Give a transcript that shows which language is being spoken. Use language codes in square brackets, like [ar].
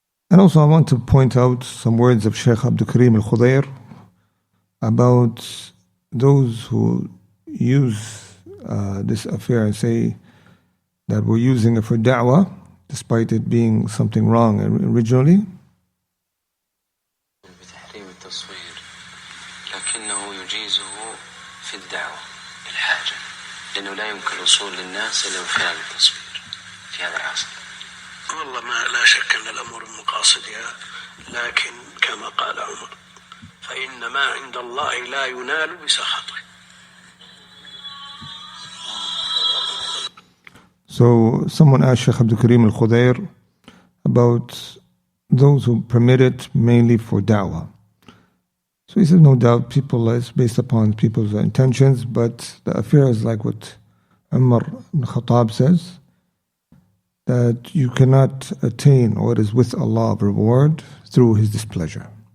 [en] And also I want to point out some words of Shaykh Abdul Karim al-Khudair about those who use this affair and say that we're using it for da'wah, despite it being something wrong originally. [ar] بتحريم التصوير لكنه يجيزه في الدعوة الحاجة لأنه لا يمكن الوصول للناس إلا من خلال التصوير في هذا العصر. والله ما لا شك أن الأمور مقاصدها، لكن كما قال عمر فإن ما عند الله لا ينال بسخطه. [en] So someone asked Shaykh Abdul Karim al-Khudair about those who permit it mainly for da'wah. So he says, no doubt people, it's based upon people's intentions, but the affair is like what Umar ibn Khattab says, that you cannot attain what is with Allah of reward through His displeasure.